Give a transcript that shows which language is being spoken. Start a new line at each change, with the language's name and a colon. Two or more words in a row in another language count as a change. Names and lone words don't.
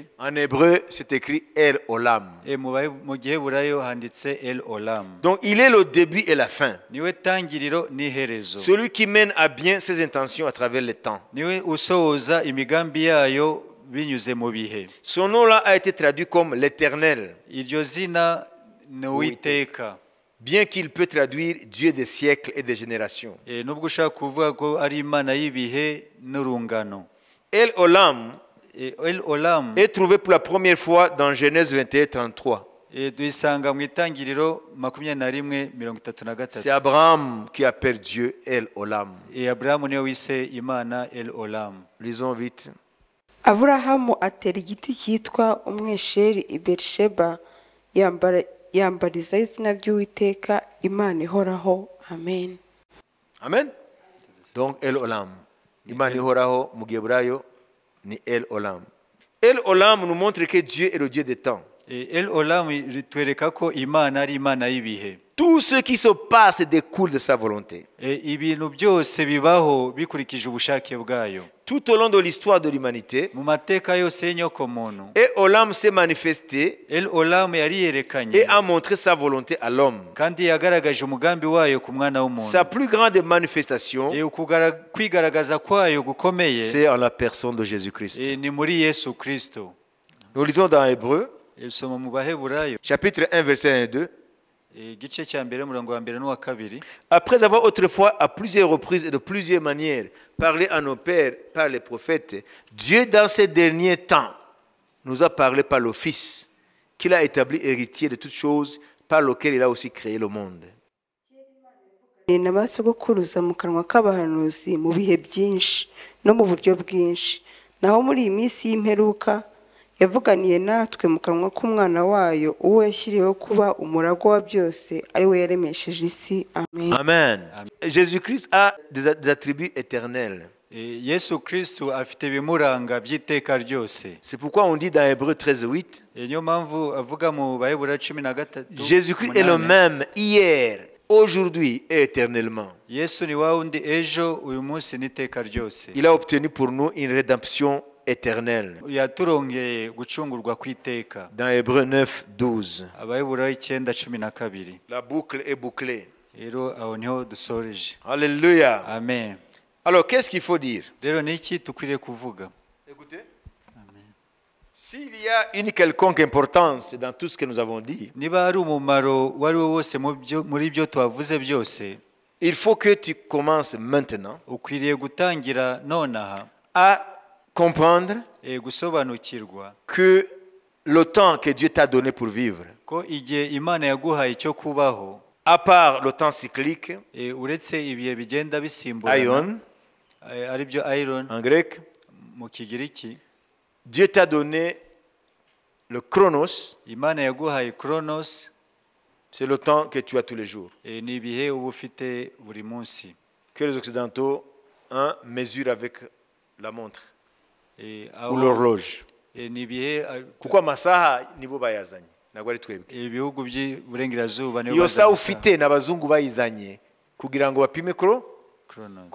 French: En hébreu, c'est écrit El Olam.
Kinyarwanda: Mu giheburayo handitse El Olam.
French: Donc, il est le début et la fin.
Kinyarwanda: Niwe tangiriro n'iherezo.
French: Celui qui mène à bien ses intentions à travers le temps.
Kinyarwanda: Niwe usohoza imigambi yayo binyuze mu bihe.
French: Son nom-là a été traduit comme l'Éternel,
Kinyarwanda: Iryo zina ni Uwiteka.
French: bien qu'il peut traduire Dieu des siècles et des générations.
Kinyarwanda: Nubwo ushaka kuvuga ko ari Imana y'ibihe n'urungano. El Olam El Olam
French: est trouvé pour la première fois dans Genèse 21, 33.
Kinyarwanda: duyisanga mu itangiriro 21:33.
French: C'est Abraham qui appelle Dieu El Olam.
Kinyarwanda: Aburahamu niwe wise Imana El Olam.
French: Lisons vite.
Kinyarwanda: aburahamu atera igiti cyitwa umwesheri i berisheba yambarizaho izina ry'uwiteka imana ihoraho. Amen. Amen. Donc El Olam. Imana ihoraho mu giheburayo ni El Olam.
French: El Olam nous montre que Dieu est le Dieu des temps.
Kinyarwanda: El Olam ritwereka ko Imana ari Imana y'ibihe.
French: Tout ce qui se passe découle de sa volonté.
Kinyarwanda: Ibintu byose bibaho bikurikije ubushake bwayo.
French: Tout au long de l'histoire de l'humanité,
Kinyarwanda: Mu mateka yose y'inyokomuntu,
French: El Olam s'est manifesté
Kinyarwanda: El Olam yari yerekanye
French: et a montré sa volonté à l'homme.
Kinyarwanda: kandi yagaragaje umugambi wayo ku mwana w'umuntu.
French: Sa plus grande manifestation,
Kinyarwanda: Kwigaragaza kwayo gukomeye
French: c'est en la personne de Jésus-Christ.
Kinyarwanda: ni muri Yesu Kristo.
French: Nous lisons dans Hébreu,
Kinyarwanda: Soma mu Baheburayo
French: chapitre 1, verset 1 et 2.
Kinyarwanda: igice cya mbere umurongo wa mbere n'uwa kabiri.
French: Après avoir autrefois, à plusieurs reprises et de plusieurs manières, parlé à nos pères par les prophètes, Dieu, dans ces derniers temps, nous a parlé par le Fils, qu'il a établi héritier de toutes choses, par lequel il a aussi créé le monde.
Kinyarwanda: na ba sogokuruza mu kanwa k'abahanuzi mu bihe byinshi no mu buryo bwinshi, naho muri iyi minsi y'imperuka yavuganiye natwe mu kanwa k'umwana wayo uwo yashyiriyeho kuba umuragwa wa byose ari we yaremesheje isi. Amen. Amen.
French: Jésus-Christ a des attributs éternels.
Kinyarwanda: Yesu Kristo afite ibimuranga by'iteka ryose.
French: C'est pourquoi on dit dans Hébreu 13:8,
Kinyarwanda: Niyo mpamvu avuga mu Baheburayo 13.
French: Jésus-Christ est le même hier, aujourd'hui et éternellement.
Kinyarwanda: Yesu ni wa wundi ejo uyu munsi n'iteka ryose.
French: Il a obtenu pour nous une rédemption éternelle.
Kinyarwanda: Yaturongeye gucungurwa kw'iteka.
French: Dans Hébreu 9:12.
Kinyarwanda: Abaheburayo 9:12.
French: La boucle est bouclée.
Kinyarwanda: Rero aho niho dusoreje. Alléluia. Amen.
French: Alors, qu'est-ce qu'il faut dire?
Kinyarwanda: Rero ni iki tukwiriye kuvuga?
French: Écoutez. S'il y a une quelconque importance dans tout ce que nous avons dit,
Kinyarwanda: Niba hari umumaro wari wo wose muri byo twavuze byose,
French: il faut que tu commences maintenant
Kinyarwanda: ukwiriye gutangira nonaha
French: à comprendre
Kinyarwanda: gusobanukirwa
French: que le temps que Dieu t'a donné pour vivre,
Kinyarwanda: ko igihe Imana yaguhaye cyo kubaho,
French: à part le temps cyclique,
Kinyarwanda: uretse ibihe bigenda bisimburana, aion, ari byo iron
French: en grec,
Kinyarwanda: mu Kigiriki,
French: Dieu t'a donné le chronos,
Kinyarwanda: Imana yaguhaye chronos,
French: c'est le temps que tu as tous les jours,
Kinyarwanda: ni ibihe uba ufite buri munsi,
French: que les Occidentaux mesurent avec la montre
Kinyarwanda: aho
French: ou l'horloge.
Kinyarwanda: ni ibihe Kuko amasaha nibo bayazanye ntabwo ari twebwe. ibihugu by'iburengerazuba nibo Iyo saha bazana ufite n'abazungu bayizanye kugira ngo bapime chronos.